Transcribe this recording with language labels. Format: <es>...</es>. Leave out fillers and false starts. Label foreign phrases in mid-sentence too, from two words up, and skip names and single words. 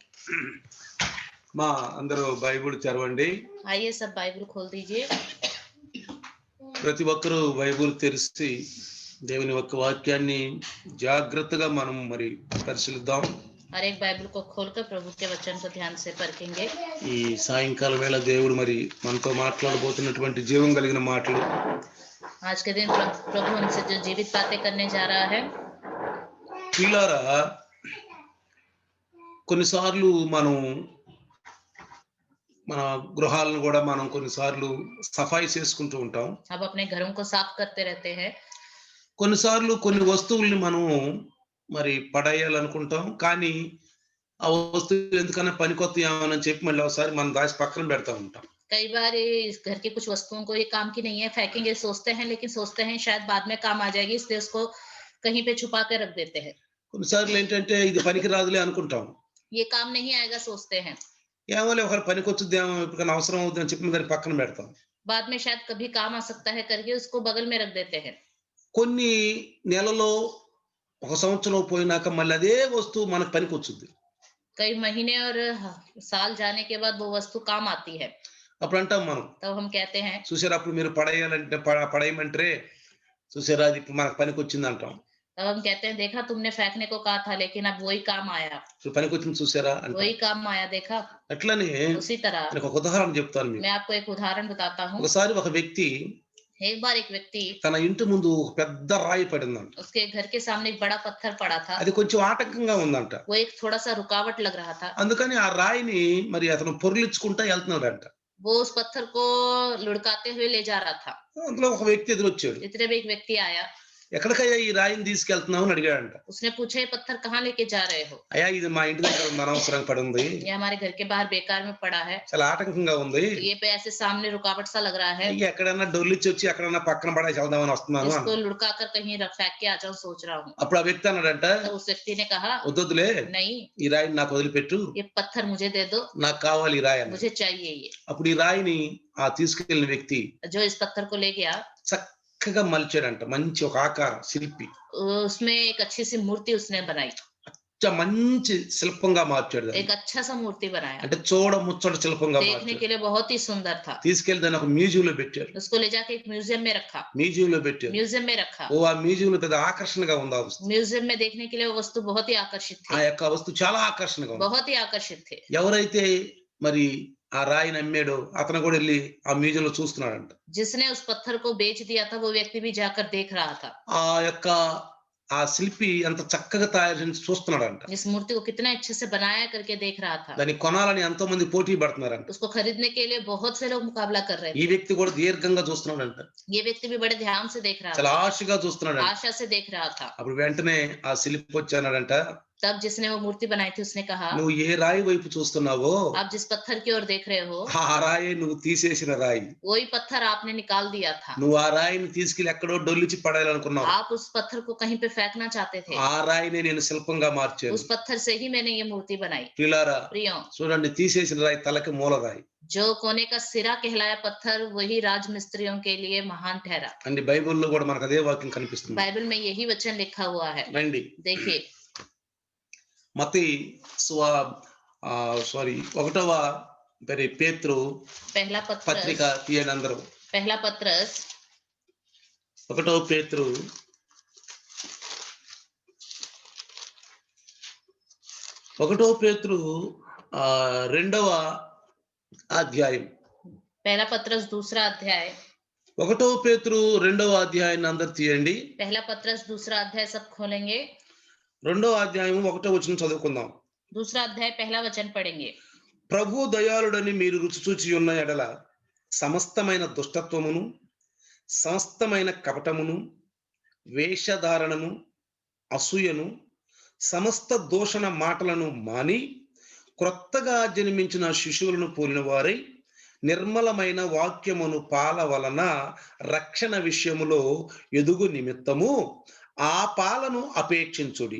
<te>మా అందరూ బైబిల్ చదవండి.</te> <hi>आइए सब बाइबल खोल दीजिए।</hi> <te>ప్రతి ఒక్కరూ బైబిల్ తెరిచి దేవుని యొక్క వాక్యాన్ని జాగ్రత్తగా మనం మరి పరిశీలిద్దాం.</te> <hi>हर एक बाइबल को खोलकर प्रभु के वचन को ध्यान से परखेंगे।</hi> <te>ఈ సాయంకాల వేళ దేవుడు మరి మనతో మాట్లాడబోతున్నటువంటి జీవం కలిగిన మాటలు</te> <hi>आज के दिन प्रभु हमसे जो जीवित बातें करने जा रहा है।</hi> <te>పిల్లారా, కొన్నిసార్లు మనం మన గృహాలను కూడా మనం కొన్నిసార్లు సఫాయి చేసుకుంటూ ఉంటాం.</te> <hi>अब अपने घरों को साफ करते रहते हैं।</hi> <te>కొన్నిసార్లు కొన్ని వస్తువుల్ని మనం మరి పడేయాలనుకుంటాం, కానీ ఆ వస్తువులు ఎందుకన్నా పనికొస్తాయేమోనని చెప్పి మళ్ళీ ఒకసారి మనం దాచి పక్కన పెడతా ఉంటాం.</te> <hi>कई बार इस घर की कुछ वस्तुओं को ये काम की नहीं है, फेंकेंगे सोचते हैं, लेकिन सोचते हैं शायद बाद में काम आ जाएगी, इसलिए उसको कहीं पे छुपा कर रख देते हैं।</hi> <te>కొన్నిసార్లు ఏంటంటే ఇది పనికి రాదులే అనుకుంటాం.</te> <hi>ये काम नहीं आएगा सोचते हैं,</hi> <te>ఏమోలే ఒకరు పనికొచ్చుద్దేమో, ఎప్పటికైనా అవసరం అవుతుందని చెప్పి దాన్ని పక్కన పెడతాం.</te> <hi>बाद में शायद कभी काम आ सकता है करके उसको बगल में रख देते हैं।</hi> <te>కొన్ని నెలలో ఒక సంవత్సరం పోయినాక మళ్ళీ అదే వస్తువు మనకు పనికొచ్చుద్ది.</te> <hi>कई महीने और साल जाने के बाद वो वस्तु काम आती है।</hi> <te>అప్పుడు అంటాం మనం,</te> <hi>तब हम कहते हैं,</hi> <te>చూసారా అప్పుడు మీరు పడేయాలంటే పడేయమంటే చూసారా అది ఇప్పుడు మనకు పనికొచ్చింది అంటాం.</te> <hi>तब हम कहते हैं देखा तुमने फेंकने को कहा था, लेकिन अब वही काम आया,</hi> <te>పనికొచ్చింది చూసారా అంటాం.</te> <hi>वही काम आया देखा।</hi> <te>అట్లనే</te> <hi>उसी तरह</hi> <te>నేను ఒక ఉదాహరణ చెప్తాను మీకు.</te> <hi>मैं आपको एक उदाहरण बताता हूँ।</hi> <te>ఒకసారి ఒక వ్యక్తి</te> <hi>एक बार एक व्यक्ति,</hi> <te>తన ఇంటి ముందు ఒక పెద్ద రాయి పడిందంట.</te> <hi>उसके घर के सामने एक बड़ा पत्थर पड़ा था।</hi> <te>అది కొంచెం ఆటంకంగా ఉందంట.</te> <hi>वो एक थोड़ा सा रुकावट लग रहा था।</hi> <te>అందుకని ఆ రాయిని మరి అతను పొర్లించుకుంటా వెళ్తున్నాడంట.</te> <hi>वो उस पत्थर को लुढ़काते हुए ले जा रहा था।</hi> <te>అందులో ఒక వ్యక్తి ఎదురొచ్చాడు.</te> <hi>इतने में एक व्यक्ति आया।</hi> <te>ఎక్కడికయ్యా ఈ రాయిని తీసుకెళ్తున్నావు అని అడిగాడంట.</te> <hi>उसने पूछा ये पत्थर कहाँ लेके जा रहे हो?</hi> <te>అయ్యా ఇది మా ఇంటి దగ్గర ఉంది, అనవసరంగా పడి ఉంది,</te> <hi>ये हमारे घर के बाहर बेकार में पड़ा है,</hi> <te>చాలా ఆటంకంగా ఉంది,</te> <hi>ये पे ऐसे सामने रुकावट सा लग रहा है,</hi> <te>ఎక్కడన్నా డొల్లిచ్చి వచ్చి ఎక్కడన్నా పక్కన పడేసి వెళ్దామని వస్తున్నాను</te> <hi>इसको</hi> <te>అన్నాడు.</te> <hi>लुढ़का कर कहीं फेंक के आ जाऊं सोच रहा हूँ।</hi> <te>అప్పుడు ఆ వ్యక్తి అన్నాడంట,</te> <hi>तो उस व्यक्ति ने कहा</hi> <te>వద్దులే</te> <hi>नहीं,</hi> <te>ఈ రాయిని నాకు వదిలిపెట్టు,</te> <hi>ये పत्थर मुझे दे दो,</hi> <te>నాకు కావాలి ఈ రాయి అన్నాడు.</te> <hi>मुझे चाहिए ये।</hi> <te>అప్పుడు ఈ రాయిని ఆ తీసుకెళ్లిన వ్యక్తి</te> <hi>जो इस पत्थर को ले गया,</hi> <te>చక్కగా మలిచాడంట. మంచి ఒక ఆకారం శిల్పి,</te> <hi>उसमें एक अच्छी सी मूर्ति उसने बनाई,</hi> <te>మంచి శిల్పంగా మార్చాడు.</te> <hi>एक अच्छा सा मूर्ति बनाया,</hi> <te>అంటే చూడ ముచ్చట శిల్పంగా</te> <hi>देखने</hi> <te>మార్చాడు.</te> <hi>के लिए बहुत ही सुंदर था।</hi> <te>తీసుకెళ్లి దాన్ని ఒక మ్యూజియంలో పెట్టారు.</te> <hi>उसको ले जाके एक म्यूजियम में रखा,</hi> <te>మ్యూజియంలో పెట్టారు.</te> <hi>म्यूजियम में रखा।</hi> <te>ఓ ఆ మ్యూజియంలో పెద్ద ఆకర్షణగా ఉంది ఆ వస్తువు.</te> <hi>म्यूजियम में देखने के लिए वो वस्तु बहुत ही आकर्षित</hi> <te>ఆ</te> <hi>थे,</hi> <te>యొక్క వస్తువు చాలా ఆకర్షణగా ఉంది.</te> <hi>बहुत ही आकर्षित थे।</hi> <te>ఎవరైతే మరి ఆ రాయిని అమ్మాడో అతను కూడా వెళ్ళి ఆ మ్యూజియంలో చూస్తున్నాడంట.</te> <hi>जिसने उस पत्थर को बेच दिया था, वो व्यक्ति भी जाकर देख रहा था।</hi> <te>ఆ యొక్క ఆ శిల్పి ఎంత చక్కగా తయారు చేసి చూస్తున్నాడంట.</te> <hi>इस मूर्ति को कितना अच्छे से बनाया करके देख रहा था।</hi> <te>దాన్ని కొనాలని ఎంతో మంది పోటీ పడుతున్నారంట.</te> <hi>उसको खरीदने के लिए बहुत से लोग मुकाबला कर रहे</hi> <te>ఈ</te> <hi>थे।</hi> <te>వ్యక్తి కూడా దీర్ఘంగా చూస్తున్నాడంట.</te> <hi>ये व्यक्ति भी बड़े ध्यान से देख रहा</hi> <te>చాలా</te> <hi>था,</hi> <te>ఆశగా చూస్తున్నాడంట.</te> <hi>आशा से देख रहा था।</hi> <te>అప్పుడు వెంటనే ఆ శిల్పి వచ్చాడంట,</te> <hi>तब जिसने वो मूर्ति बनाई थी उसने कहा,</hi> <te>నువ్వు ఏ రాయి వైపు చూస్తున్నావో</te> <hi>आप जिस पत्थर की ओर देख रहे हो,</hi> <te>ఆ రాయి నువ్వు తీసేసిన రాయి.</te> <hi>वही पत्थर आपने निकाल दिया था।</hi> <te>నువ్వు ఆ రాయిని తీసుకెళ్లి ఎక్కడో డొల్లిచి పడేయాలనుకున్నావు.</te> <hi>आप उस पत्थर को कहीं पे फेंकना चाहते थे,</hi> <te>ఆ రాయిని నేను శిల్పంగా మార్చాను.</te> <hi>उस पत्थर से ही मैंने ये मूर्ति बनाई।</hi> <te>ప్రియులారా,</te> <hi>प्रियो,</hi> <te>చూడండి, తీసేసిన రాయి తలకి మూల రాయి</te> <hi>जो कोने का सिरा कहलाया पत्थर, वही राजमिस्त्रियों के लिए महान ठहरा।</hi> <te>అండి. బైబిల్లో కూడా మనకు అదే వాక్యం కనిపిస్తుంది.</te> <hi>बाइबल में यही वचन लिखा हुआ है।</hi> <te>రండి,</te> <hi>देखिए</hi> <te>మత్తయి ఒకటవ పేతురు</te> <hi>पहला</hi> <te>పత్రిక</te> <hi>पत्रस,</hi> <te>తీయండి అందరూ.</te> <hi>पहला पत्रस</hi> <te>ఒకటవ పేతురు రెండవ అధ్యాయం.</te> <hi>पहला पत्रस दूसरा अध्याय,</hi> <te>ఒకటవ పేతురు రెండవ అధ్యాయాన్ని అందరు తీయండి.</te> <hi>पहला पत्रस दूसरा अध्याय सब खोलेंगे।</hi> <te>రెండవ అధ్యాయం 1వ వచనం చదువుకుందాం.</te> <hi>दूसरा अध्याय पहला वचन पढ़ेंगे।</hi> <te>ప్రభు దయాళుడని మీరు రుచి చూచి ఉన్న ఎడల సమస్తమైన దుష్టత్వమును, సమస్తమైన కపటమును, వేషధారణను, అసూయను, సమస్త దూషణ మాటలను మాని క్రొత్తగా జన్మించిన శిశువులను పోలిన వారై నిర్మలమైన వాక్యమును పాల వలన రక్షణ విషయములో ఎదుగు నిమిత్తము ఆ పాలను అపేక్షించుడి.</te>